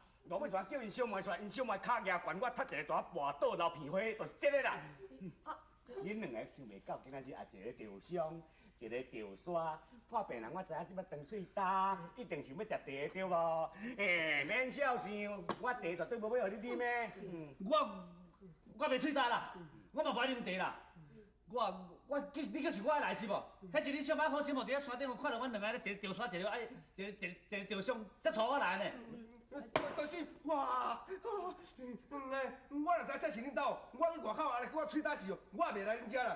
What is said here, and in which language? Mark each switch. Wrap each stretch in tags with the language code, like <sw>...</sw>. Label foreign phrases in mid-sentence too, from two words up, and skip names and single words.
<nan>后尾全叫因小妹出来，因小妹脚举悬，我踢一个大跋倒流鼻血，就是这个啦。恁两个想袂到，今仔日也一个吊伤，一个吊沙，破病人我知影即摆长喙焦，一定想要食茶对无？免小想，我茶绝对无要互你啉的。我袂喙焦啦，我嘛不爱啉茶啦。你可是我的来是无？迄是你上摆好心无伫咧山顶看到阮两个咧，一个吊山，一个吊伤，才带我来呢。就是哇，我若知这是恁兜，我去外口安尼，我喙焦死哦，我也袂来恁遮啦。</nan>